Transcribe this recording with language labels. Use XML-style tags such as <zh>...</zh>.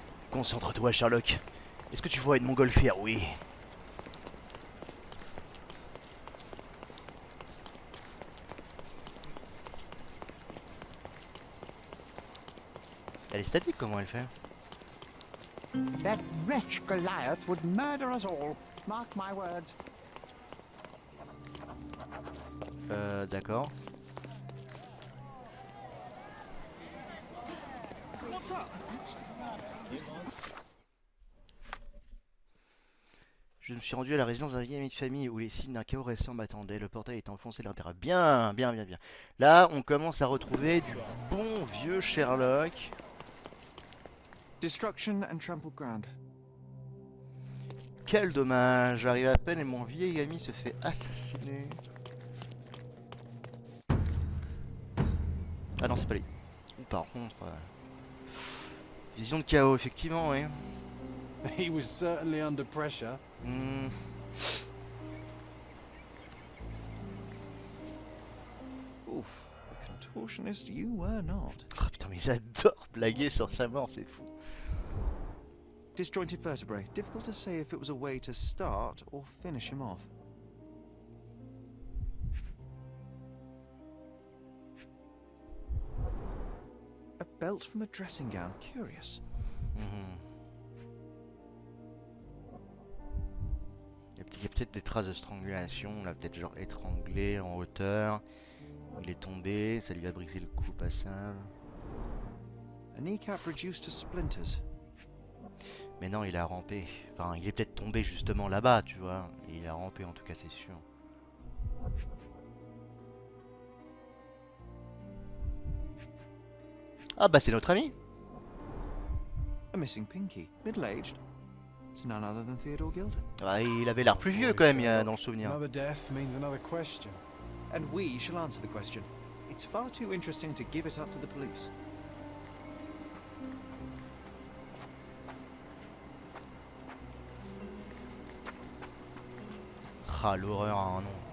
<fr>Concentre-toi, Sherlock. Est-ce que tu vois une montgolfière? Oui. Elle est statique, comment elle fait?</fr> <en>That wretch Goliath would murder us all. Mark my words.</en> <fr>D'accord. Je me suis rendu à la résidence d'un vieil ami de famille où les signes d'un chaos récent m'attendaient. Le portail était enfoncé de l'intérieur. Bien, bien, bien, bien. Là, on commence à retrouver du bon vieux Sherlock.</fr> <en>Destruction and trampled ground.</en> <fr>Quel dommage. J'arrive à peine et mon vieil ami se fait assassiner. Ah non, c'est pas lui. Par contre... vision de chaos, effectivement, oui.</fr> <en>He was certainly under pressure. Oof, a contortionist you were not.</en> <fr>Oh putain, mais ils adorent blaguer sur sa mort, c'est fou.</fr> <en>Disjointed vertebrae. Difficult to say if it was a way to start or finish him off. A belt from a dressing gown. Curious.</en> <fr>Il y a peut-être des traces de strangulation. On l'a peut-être genre étranglé en hauteur. Il est tombé, ça lui a brisé le cou au passage.</fr> <en>A kneecap reduced to splinters.</en> <fr>Mais non, il a rampé. Enfin, il est peut-être tombé justement là-bas, tu vois. Et il a rampé, en tout cas, c'est sûr. Ah bah c'est notre ami.</fr> <en>A missing pinky. Middle-aged. It's none other than Theodore Gilden.</en> <fr>Ah, il avait l'air plus vieux quand même dans le souvenir.</fr> <en>Another death means another question. And we shall answer the question. It's far too interesting to give it up to the police.</en> <fr>Ah, l'horreur a un nom.</fr>